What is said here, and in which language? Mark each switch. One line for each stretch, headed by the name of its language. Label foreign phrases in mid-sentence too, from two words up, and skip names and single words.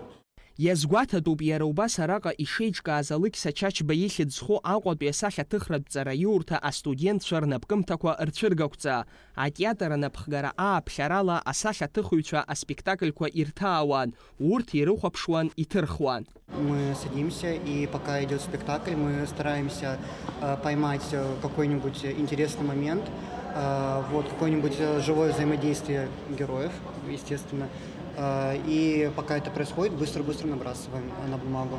Abkhazian: Иазгәаҭатәуп иара убас араҟа ишеиҿкааз Алықьса Чачба ихьыӡ зху Аҟәатәи асахьаҭыхратә ҵараиурҭа астудентцәа рнапкымҭақәа рцәыргақәҵа. Атеатр анапхгара ааԥхьарала асахьаҭыхыҩцәа аспектакльқәа ирҭаауан, урҭ ирыхәаԥшуан, иҭырхуан.
Russian: Мы садимся, и пока идет спектакль, мы стараемся поймать какой-нибудь интересный момент, какое-нибудь живое взаимодействие героев, естественно. И пока это происходит, быстро-быстро набрасываем на бумагу.